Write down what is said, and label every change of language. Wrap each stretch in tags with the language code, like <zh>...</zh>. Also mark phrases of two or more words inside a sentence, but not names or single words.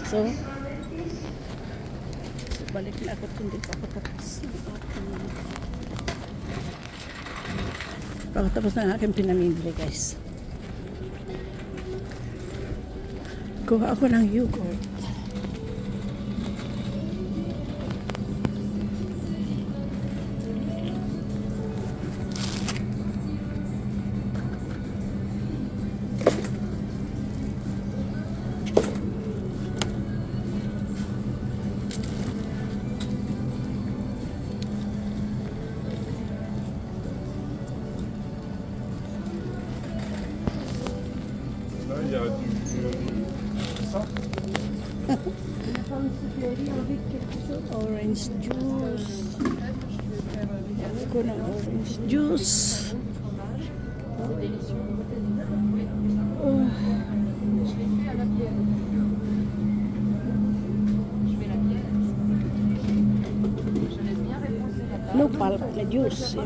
<tl>So, balik na ako. Hindi pa ako tapos. Pagkatapos ng aking pinamimili guys. Kuha ako ng yogurt.</tl> <fr>Il y a du ça.</fr> <en>Orange juice.</en> <tl>Ako ng</tl> <en>orange juice.</en> <tl>Oh.</tl> <en>No pulp na juice.</en>